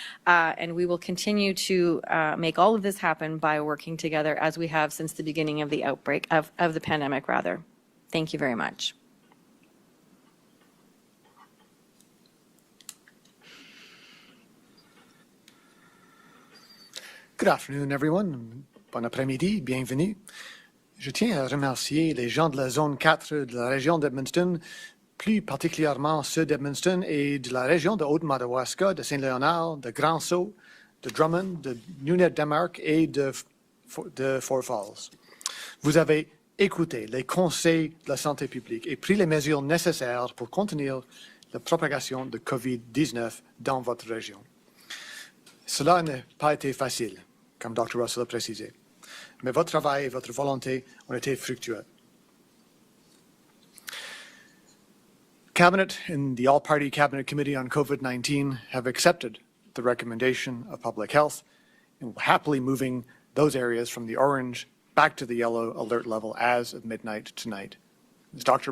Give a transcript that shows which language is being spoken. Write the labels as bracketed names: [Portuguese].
[English] And we will continue to make all of this happen by working together as we have since the beginning of the outbreak, of the pandemic, rather. Thank you very much. Good afternoon, everyone. [French] Bon après-midi, bienvenue. Je tiens à remercier les gens de la zone 4 de la région d'Edmundston, plus particulièrement ceux d'Edmundston et de la région de Haute-Madawaska, de Saint-Léonard, de Grand-Sault, de Drummond, de Nunavut-Damark et de Fort Falls. Vous avez écouté les conseils de la santé publique et pris les mesures nécessaires pour contenir la propagation de COVID-19 dans votre région. Cela n'a pas été facile, comme Dr. Russell a précisé, mais votre travail et votre volonté ont été fructueux. [English] Cabinet and the All-Party Cabinet Committee on COVID-19 have accepted the recommendation of Public Health and will happily moving those areas from the orange back to the yellow alert level as of midnight tonight. As Dr.